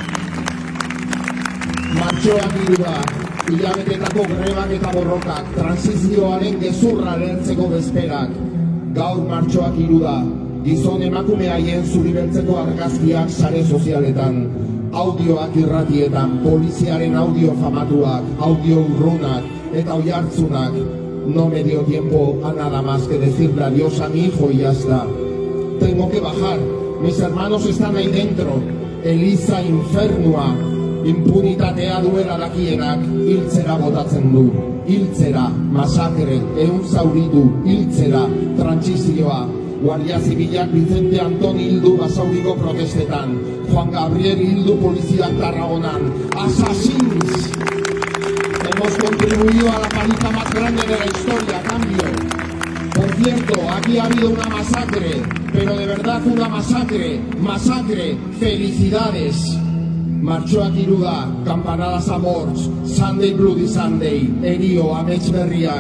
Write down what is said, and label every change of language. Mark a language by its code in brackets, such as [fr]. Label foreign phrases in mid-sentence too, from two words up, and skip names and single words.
[eu] Martxoak 3 da, hilabetetako grebak eta borrokak, transizioaren gezurra lehertzeko bezperak. Gaur martxoak 3 da, gizon emakume haien zuribeltzeko argazkiak sare sozialetan, audioak irratietan, poliziaren audio famatuak, audio urrunak eta oihartzunak. [es] No me dio tiempo a nada más que decirle adiós a mi hijo y ya está. Tengo que bajar, mis hermanos están ahí dentro. [eu] Eliza infernua, impunitatea duela dakienak, hiltzera botatzen du. Hiltzera, masakre, ehun zauritu, hiltzera, trantsizioa. Guardia Zibilak Vicente Anton hildu Basauriko protestetan. Juan Gabriel hildu poliziak Tarragonan. [es] ¡Assassins! Hemos contribuido a la paliza más grande de la historia, cambio. Por cierto, aquí ha habido una masacre, pero de verdad una masacre. Masacre, felicidades. [eu] Martxoak 3 da, [ca] campanadas a morts, [eu] Sunday Bloody Sunday, erio, amets berriak.